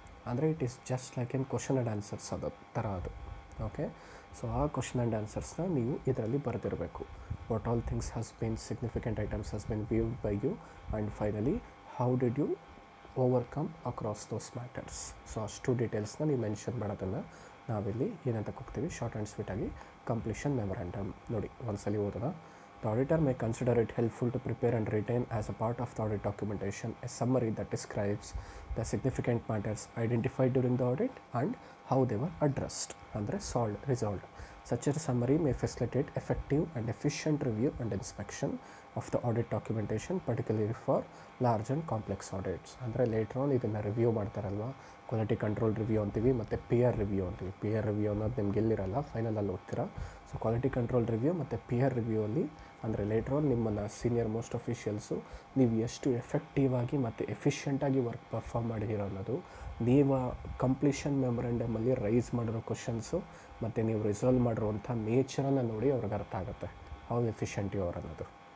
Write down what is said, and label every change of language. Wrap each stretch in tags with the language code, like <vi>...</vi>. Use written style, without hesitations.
<kn>ಅಂದರೆ</kn> <en>it is just like an question and answers</en> <kn>ಅದು ಥರ ಅದು. ಓಕೆ, ಸೊ ಆ ಕ್ವಶನ್ ಆ್ಯಂಡ್ ಆನ್ಸರ್ಸ್ನ ನೀವು ಇದರಲ್ಲಿ ಬರೆದಿರಬೇಕು.</kn> <en>What all things has been significant items has been viewed by you, and finally how did you overcome across those matters.</en> <kn>So ಅಷ್ಟು ಡೀಟೇಲ್ಸ್ನ ನೀವು mention ಮಾಡೋದನ್ನು ನಾವಿಲ್ಲಿ ಏನಂತ ಹೋಗ್ತೀವಿ, ಶಾರ್ಟ್ ಆ್ಯಂಡ್ ಸ್ವೀಟಾಗಿ ಕಂಪ್ಲೀಷನ್ ಮೆಮೊರಾಂಡಮ್. ನೋಡಿ ಒಂದ್ಸಲಿ ಓದೋಣ.</kn> <en>The auditor may consider it helpful to prepare and retain as a part of the audit documentation a summary that describes the significant matters identified during the audit and how they were addressed, ಅಂದರೆ resolved. Such a summary may facilitate effective and efficient review and inspection of the audit documentation, particularly for large and complex audits.</en> <kn>ಅಂದರೆ later on ಇದನ್ನು review ಮಾಡ್ತಾರಲ್ವ, quality control review ಅಂತೀವಿ ಮತ್ತು pear review ಅಂತೀವಿ. Pear review ಅನ್ನೋದು ನಿಮ್ಗೆ ಎಲ್ಲಿರಲ್ಲ, ಫೈನಲಲ್ಲಿ ಓದ್ತೀರಾ. So quality control review ಮತ್ತು pear review ಅಲ್ಲಿ ಅಂದರೆ ಲೇಟರ್ ಆನ್ ನಿಮ್ಮನ್ನು ಸೀನಿಯರ್ ಮೋಸ್ಟ್ ಅಫಿಷಿಯಲ್ಸು ನೀವು ಎಷ್ಟು ಎಫೆಕ್ಟಿವ್ ಆಗಿ ಮತ್ತು ಎಫಿಷಿಯೆಂಟಾಗಿ ವರ್ಕ್ ಪರ್ಫಾರ್ಮ್ ಮಾಡಿದ್ದೀರೋ ಅನ್ನೋದು, ನೀವು ಕಂಪ್ಲೀಷನ್ ಮೆಮೊರಾಂಡಮಲ್ಲಿ ರೈಸ್ ಮಾಡಿರೋ ಕ್ವಶನ್ಸು ಮತ್ತು ನೀವು ರಿಸಾಲ್ವ್ ಮಾಡಿರುವಂಥ ನೇಚರನ್ನು ನೋಡಿ ಅವ್ರಿಗೆ ಅರ್ಥ ಆಗುತ್ತೆ</kn> <en>how efficient you are</en> <kn>ಅನ್ನೋದು.</kn>